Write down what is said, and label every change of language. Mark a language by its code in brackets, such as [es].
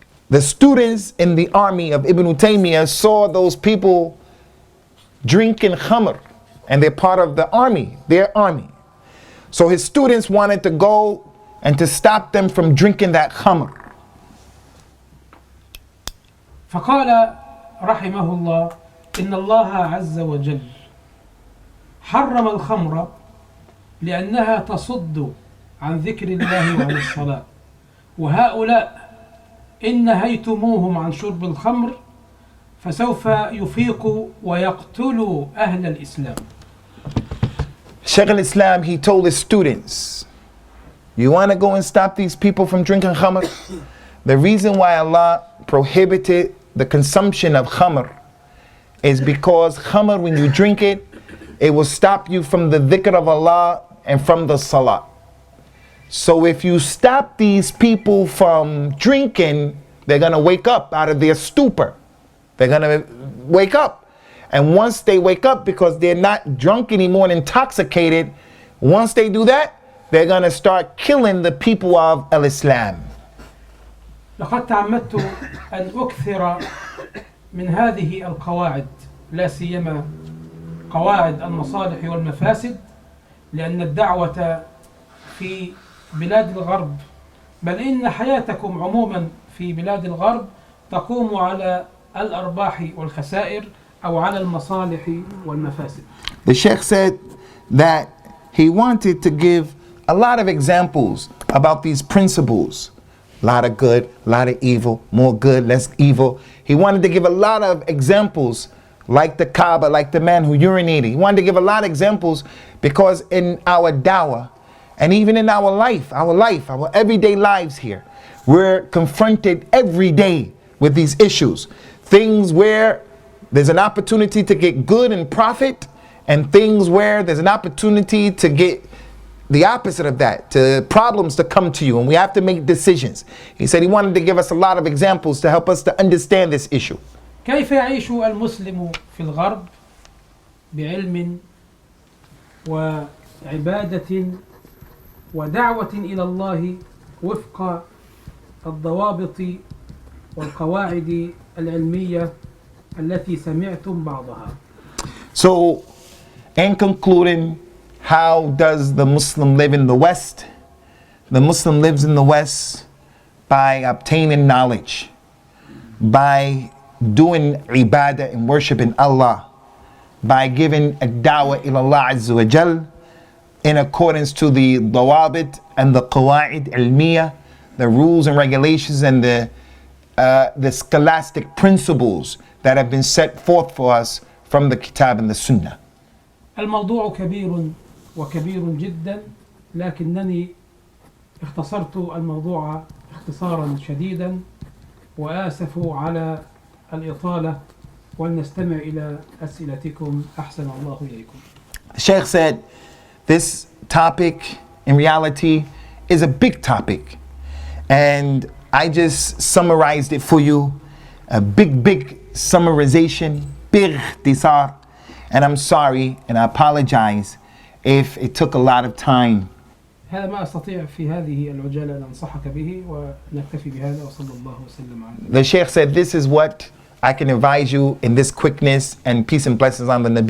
[en] The students in the army of Ibn Taymiyyah saw those people drinking khamr and they're part of the army, their army. So his students wanted to go and to stop them from drinking that khamr. [ar] فقال رحمه الله إن الله عز وجل حرم الخمر لأنها تصد عن ذكر الله وعن الصلاة وهؤلاء إن نهيتموهم عن شرب الخمر فسوف يفيقوا ويقتلوا أهل الإسلام. [en] Shaykh al-Islam, he told his students, you want to go and stop these people from drinking khamr? The reason why Allah prohibited the consumption of khamr is because khamr, when you drink it, it will stop you from the dhikr of Allah and from the salah. So if you stop these people from drinking, they're going to wake up out of their stupor. They're going to wake up. And once they wake up, because they're not drunk anymore and intoxicated, once they do that, they're going to start killing the people of al-Islam. [ar] لقد تعمدت أن أكثر من هذه القواعد لا سيما قواعد المصالح والمفاسد لأن الدعوة في بلاد الغرب بل إن حياتكم عموما في بلاد الغرب تقوم على الأرباح والخسائر أو على المصالح والمفاسد. [en] The Sheikh said that he wanted to give a lot of examples about these principles. A lot of good, a lot of evil, more good, less evil. He wanted to give a lot of examples like the Kaaba, like the man who urinated. He wanted to give a lot of examples because in our dawah and even in our life, our everyday lives here, we're confronted every day with these issues. Things where there's an opportunity to get good and profit, and things where there's an opportunity to get the opposite of that, to problems to come to you, and we have to make decisions. He said he wanted to give us a lot of examples to help us to understand this issue. [ar] كيف يعيش المسلم في الغرب بعلم وعبادة ودعوة إلى الله وفق الضوابط والقواعد العلمية التي سمعتم بعضها. [en] So, in concluding, how does the Muslim live in the West? The Muslim lives in the West by obtaining knowledge, by doing ibadah and worshiping Allah, by giving a [ar] da'wah ila Allah Azza wa Jal [en] in accordance to the dawabit and the [ar] qawa'id ilmiya, [en] the rules and regulations and the scholastic principles that have been set forth for us from the Kitab and the Sunnah. [ar] الموضوع كبير وكبير جدا لكنني اختصرت الموضوع اختصارا شديدا وآسف على الإطالة ولنستمع إلى أسئلتكم أحسن الله إليكم. [en] The Sheikh said this topic in reality is a big topic, and I just summarized it for you, a big summarization, big ikhtisar, and I'm sorry and I apologize if it took a lot of time. [ar] هذا ما أستطيع في هذه العجالة أن أنصحك به ونكتفي بهذا وصلى الله وسلم على. [en] The Sheikh said this is what I can advise you in this quickness, and peace and blessings on the Nabi.